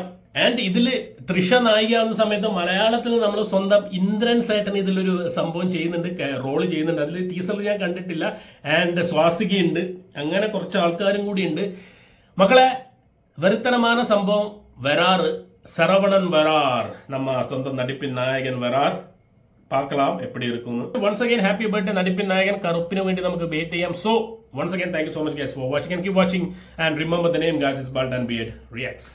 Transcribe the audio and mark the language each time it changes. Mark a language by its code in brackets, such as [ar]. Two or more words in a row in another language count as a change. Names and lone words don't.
[ml] ആൻഡ് ഇതില് തൃഷ നായികയാവുന്ന സമയത്ത് മലയാളത്തിൽ നമ്മൾ സ്വന്തം ഇന്ദ്രൻ സേട്ടൻ ഇതിലൊരു സംഭവം ചെയ്യുന്നുണ്ട്, റോള് ചെയ്യുന്നുണ്ട്. അതിൽ ടീസറിൽ ഞാൻ കണ്ടിട്ടില്ല. ആൻഡ് സ്വാസികയുണ്ട്, അങ്ങനെ കുറച്ച് ആൾക്കാരും കൂടി ഉണ്ട്. മക്കളെ, വെറുത്തനமான സംഭവം വരാറ്, [ta] சரவணன் வரார், நம்ம சொந்த நடிப்பின் நாயகன் வரார். பார்க்கலாம் எப்படி இருக்கும்னு. [en] once again happy birthday [ta] நடிப்பின் நாயகன் [ml] கருப்பிന് വേണ്ടി നമുക്ക് വെയിറ്റ് ചെയ്യാം. [en] So once again thank you so much guys for watching and keep watching and remember the name guys is Baldan Beard Reacts.